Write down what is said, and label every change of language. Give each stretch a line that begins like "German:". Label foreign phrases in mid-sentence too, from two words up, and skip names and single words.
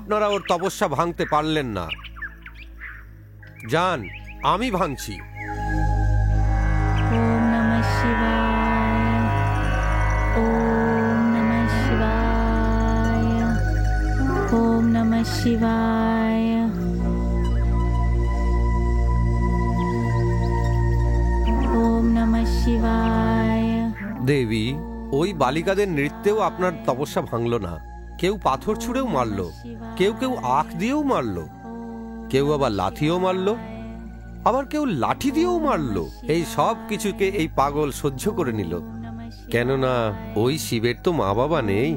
Bangla: ওর তপস্যা ভাঙতে পারলেন না। যান, আমি ভাঙছি।
Sanskrit: ওম নমঃ শিবায়, ওম নমঃ শিবায়, ওম নমঃ শিবায়, ওম নমঃ শিবায়।
Bangla: দেবী, ওই বালিকাদের নৃত্যেও আপনার তপস্যা ভাঙল না। কেউ পাথর ছুঁড়েও মারল, কেউ কেউ আখ দিয়েও মারল, কেউ আবার লাঠিও মারল, আবার কেউ লাঠি দিয়েও মারল। এই সব কিছুকে এই পাগল সহ্য করে নিল, কেননা ওই শিবের তো মা বাবা নেই।